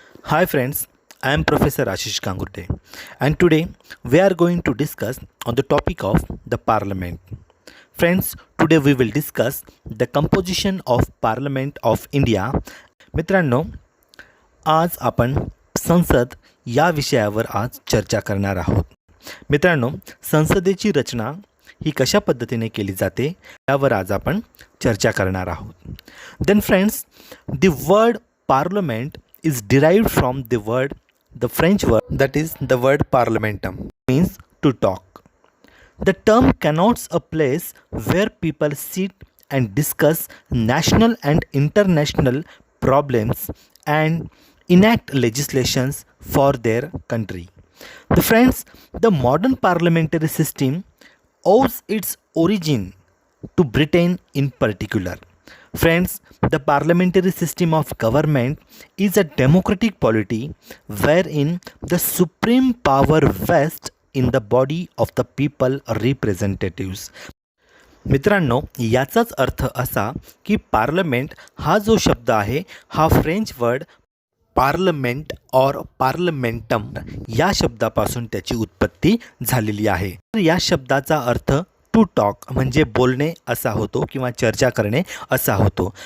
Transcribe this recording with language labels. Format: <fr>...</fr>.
<en>Hi friends, I am Professor Ashish Kangurte and today we are going to discuss on the topic of the Parliament. Friends, today we will discuss the composition of Parliament of India.</en> <mr>मित्रांनो, आज आपण संसद या विषयावर आज चर्चा करणार आहोत. मित्रांनो, संसदेची रचना ही कशा पद्धतीने केली जाते यावर आज आपण चर्चा करणार आहोत.</mr> <en>Then friends, the word parliament is derived from the French word that is the word parlementum means to talk. The term connotes a place where people sit and discuss national and international problems and enact legislations for their country. The friends, the modern parliamentary system owes its origin to Britain in particular. Friends, the parliamentary system of government is a democratic polity wherein the supreme power vests in the body of the people representatives.</en> <mr>मित्रांनो, याचाच अर्थ असा की parliament हा जो शब्द आहे हा फ्रेंच वर्ड पार्लमेंट और पार्लमेंटम या शब्दापासून त्याची उत्पत्ती झालेली आहे. या शब्दाचा अर्थ टू टॉक म्हणजे बोलणे असा होतो किंवा चर्चा करणे असा होतो.</mr>